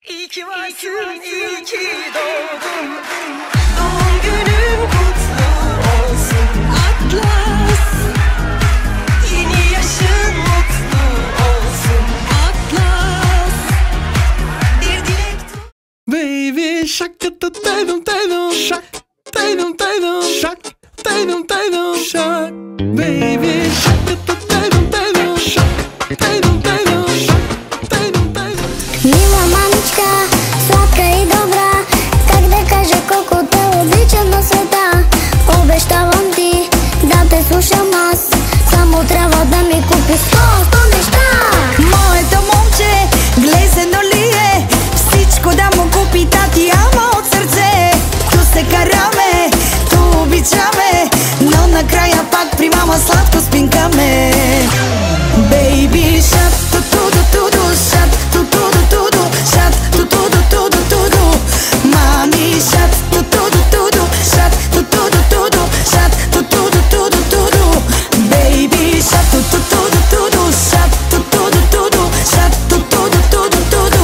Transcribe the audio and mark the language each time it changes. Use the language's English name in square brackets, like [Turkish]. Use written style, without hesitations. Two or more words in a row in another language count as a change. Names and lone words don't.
[Turkish] ki varsın, iyi ki doğdun. Doğum günün kutlu olsun Atlas. Yeni yaşın mutlu olsun Atlas. Bir dilek tut. [English] Baby shark taydum taydum shark taydum taydum shark taydum taydum shark. Baby shark taydum taydum shark taydum taydum shark taydum taydum. [Bulgarian] Мила мамичка, сладка и добра, как да кажа колко те обичам на света. Обещавам ти да те слушам аз, само трябва да ми купиш 100 неща. Моето момче, глезено ли е? Всичко да му купи тати, ама от сърце. Ту се караме, ту обичаме, но накрая пак при мама сладко спинкаме. [English] Baby shark, ту-ту-ду-ту-ду, shark, ту-ту-ду-ту-ду, shark, ту-ту-ду-ту-ду-ту-ду. Мами shark, ту-ту-ду-ту-ду, shark, ту-ту-ду-ту-ду, shark, ту-ту-ду-ту-ду-ту-ду. Baby shark, ту-ту-ду-ту-ду, shark, ту-ту-ду-ту-ду, shark, ту-ту-ду-ту-ду-ту-ду.